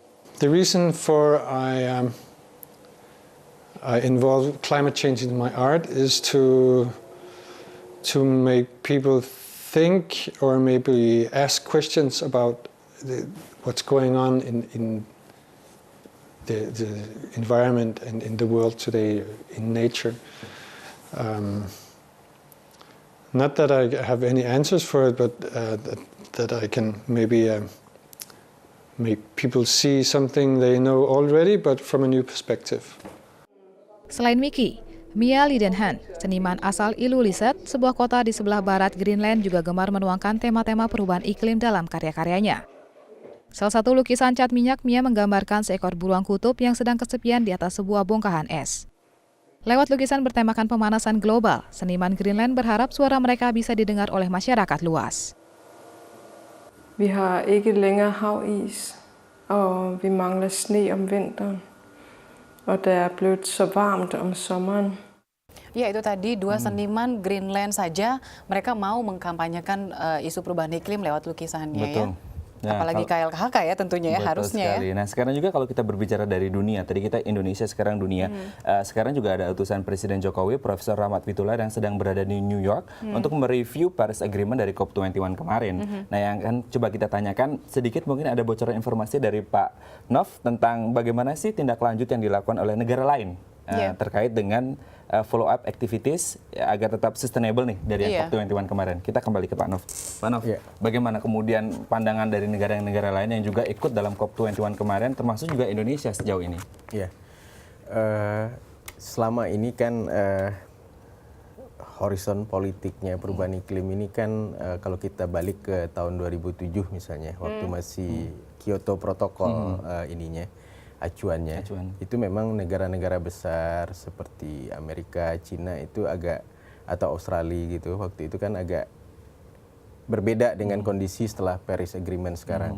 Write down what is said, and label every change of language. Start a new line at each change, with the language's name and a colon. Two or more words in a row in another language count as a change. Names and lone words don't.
English: The reason for I involve climate change in my art is to make people think or maybe ask questions about what's going on in the environment and in the world today, in nature. Not that I have any answers for it, but that I can maybe make people see something they know already, but from a new perspective.
Indonesian: Selain Mickey, Mia Lidenhan, seniman asal Ilulissat, sebuah kota di sebelah barat Greenland, juga gemar menuangkan tema-tema perubahan iklim dalam karya-karyanya. Salah satu lukisan cat minyak, Mia menggambarkan seekor beruang kutub yang sedang kesepian di atas sebuah bongkahan es. Lewat lukisan bertemakan pemanasan global, seniman Greenland berharap suara mereka bisa didengar oleh masyarakat luas.
Danish: Vi har ikke længere havis, og vi mangler sne om vinteren. Og det er blevet så varmt om sommeren.
Indonesian: Ya, itu tadi dua seniman Greenland saja mereka mau mengkampanyekan isu perubahan iklim lewat lukisannya. Betul. Ya. Apalagi KLHK ya tentunya ya, harusnya sekali. ya. Nah sekarang juga kalau kita berbicara dari dunia, tadi kita Indonesia, sekarang dunia. Sekarang juga ada utusan Presiden Jokowi, Profesor Rahmat Witoelar yang sedang berada di New York untuk mereview Paris Agreement dari COP21 kemarin. Nah yang akan coba kita tanyakan sedikit, mungkin ada bocoran informasi dari Pak Nov tentang bagaimana sih tindak lanjut yang dilakukan oleh negara lain terkait dengan
English: follow up activities
Indonesian: agar tetap sustainable nih dari COP21 kemarin. Kita kembali ke Pak Nov. Pak Nov, bagaimana kemudian pandangan dari negara-negara lain yang juga ikut dalam COP21 kemarin, termasuk juga Indonesia sejauh ini? Ya, selama ini kan horizon politiknya perubahan iklim ini kan kalau kita balik ke tahun 2007 misalnya, waktu masih Kyoto Protocol acuannya, itu memang negara-negara besar seperti Amerika, Cina itu agak, atau Australia gitu, waktu itu kan agak berbeda dengan kondisi setelah Paris Agreement sekarang.